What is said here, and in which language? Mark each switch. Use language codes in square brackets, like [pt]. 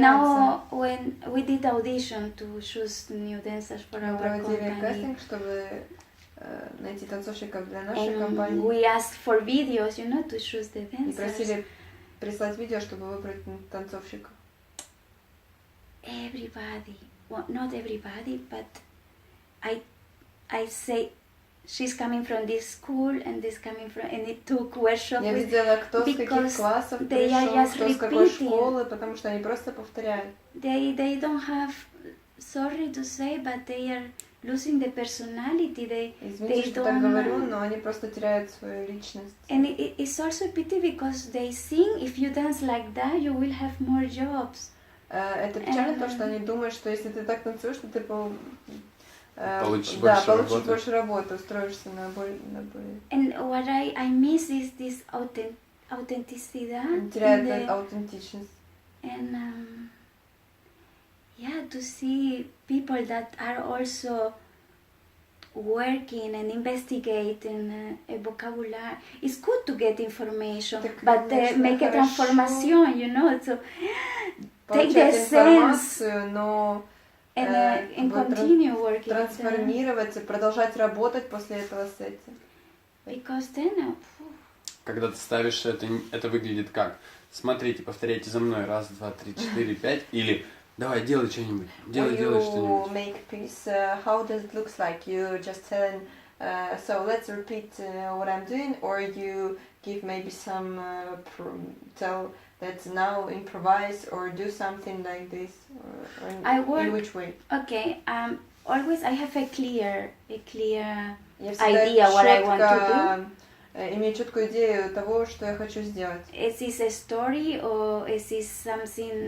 [en] Now when we did audition to choose new dancers for our company. [ru] Кастинг, чтобы найти танцовщиков для нашей компании. [en] We asked for videos, you know, to choose the dancers. [ru] И просили прислать видео, чтобы выбрать танцовщиков. [en] Everybody, well, not everybody, but I say she's coming from this school and this coming from, and it took workshop. [ru] Я видела, кто с каких классов пришел, кто с какой школы, потому что они просто повторяют. [en] They don't have, sorry to say, but they are losing the personality. [ru] Извините, что так говорю, но они просто теряют свою личность. [en] And it's also a pity because they think if you dance like that, you will have more jobs. [ru] Это печально, то, что они думают, что если ты так танцуешь, то ты получишь больше работы, устроишься на более. [en] And what I miss is this authenticity. [ru] Теряет аутентичность. [en] And to see people that are also working and investigating a vocabulary. It's good to get information, but make a transformation, you know, so take the sense. [ru] Но [en] and continue working. [ru] Трансформироваться, продолжать работать после этого с этим. [en] Because then, [ru] когда ты ставишь это выглядит как? Смотрите, повторяйте за мной. 1, 2, 3, 4, 5. Или давай, делай что-нибудь. Делай что-нибудь. [en] Make peace, how does it look like? You just tell, so let's repeat what I'm doing, or you give maybe some, tell that now improvise or do something like this, or in which way? Okay, always I have a clear idea what I want to do. [ru] Имею четкую идею того, что я хочу сделать. [en] Is this a story or is this something